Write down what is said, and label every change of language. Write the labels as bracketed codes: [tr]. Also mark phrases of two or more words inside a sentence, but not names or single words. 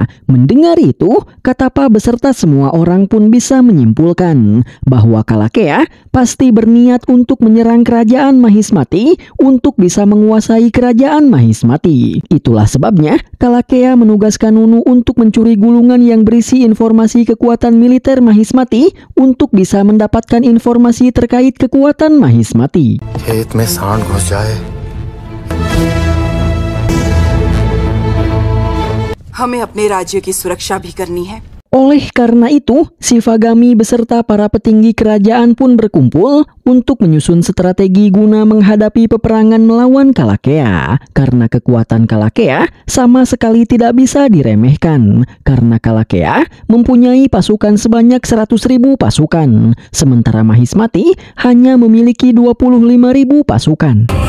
[id] Mendengar itu, Katapa beserta semua orang pun bisa menyimpulkan bahwa Kalakea pasti berniat untuk menyerang kerajaan Mahismati untuk bisa menguasai kerajaan Mahismati. Itulah sebabnya Kalakea menugaskan Nunu untuk mencuri gulungan yang berisi informasi kekuatan militer Mahismati untuk bisa mendapatkan informasi terkait kekuatan Mahismati. [hi] खेत में सांड घुस जाए हमें अपने राज्य की सुरक्षा भी करनी है। [id] Oleh karena itu, Shivagami beserta para petinggi kerajaan pun berkumpul untuk menyusun strategi guna menghadapi peperangan melawan Kalakea. Karena kekuatan Kalakea sama sekali tidak bisa diremehkan. Karena Kalakea mempunyai pasukan sebanyak 100.000 pasukan, sementara Mahismati hanya memiliki 25.000 pasukan.